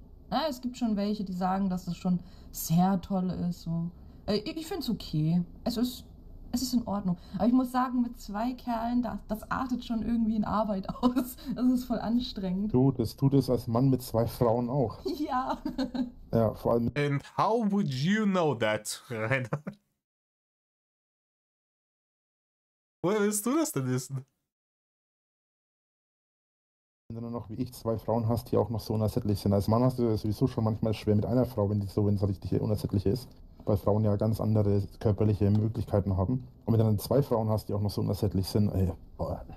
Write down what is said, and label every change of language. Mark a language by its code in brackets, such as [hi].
[de] Na, es gibt schon welche, die sagen, dass das schon sehr toll ist. So. Ich finde es okay. Es ist in Ordnung. Aber ich muss sagen, mit 2 Kerlen, das artet schon irgendwie in Arbeit aus. Das ist voll anstrengend. Du, das tut es als Mann mit 2 Frauen auch. Ja. Ja, vor allem [en] And how would you know that, Rainer? [de] Woher willst du das denn wissen? wenn du dann noch wie ich 2 Frauen hast, die auch noch so unersättlich sind. Als Mann hast du es sowieso schon manchmal schwer mit einer Frau, wenn es richtig unersättlich ist. Weil Frauen ja ganz andere körperliche Möglichkeiten haben. Und wenn du dann 2 Frauen hast, die auch noch so unersättlich sind, ey, boah.